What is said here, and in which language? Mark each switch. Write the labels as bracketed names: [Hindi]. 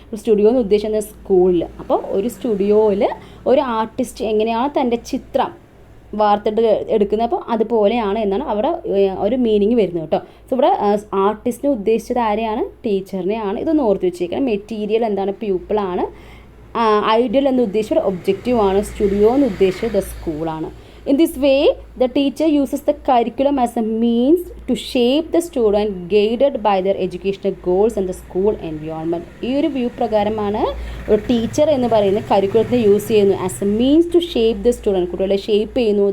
[Malayalam] Studio എന്ന് ഉദ്ദേശിക്കുന്നത് സ്കൂളിൽ. അപ്പോൾ ഒരു സ്റ്റുഡിയോയിൽ ഒരു ആർട്ടിസ്റ്റ് എങ്ങനെയാണ് തൻ്റെ ചിത്രം എടുക്കുന്നത്, അപ്പോൾ അതുപോലെയാണ് എന്നാണ് അവിടെ ഒരു മീനിങ് വരുന്നത് കേട്ടോ. സോ ഇവിടെ ആർട്ടിസ്റ്റിനെ ഉദ്ദേശിച്ചത് ആരെയാണ്, ടീച്ചറിനെയാണ്. ഇതൊന്ന് ഓർത്ത് വെച്ചേക്കണം. മെറ്റീരിയൽ എന്താണ്, പ്യൂപ്പിളാണ്. ഐഡിയൽ എന്ന് ഉദ്ദേശിച്ചത് ഒബ്ജക്റ്റീവ് ആണ്. സ്റ്റുഡിയോ എന്ന് ഉദ്ദേശിച്ചത് ദ സ്കൂളാണ്. [English] In this way, the teacher uses the curriculum as a means to shape the student guided by their educational goals and the school environment. [Malayalam] ഈ ഒരു വ്യൂ പ്രകാരമാണ് ഒരു ടീച്ചർ എന്ന് പറയുന്നത് കരിക്കുലത്തിനെ യൂസ് ചെയ്യുന്നു [English] As a means to shape the student. [Malayalam] കുട്ടികളെ shape ചെയ്യുന്നു.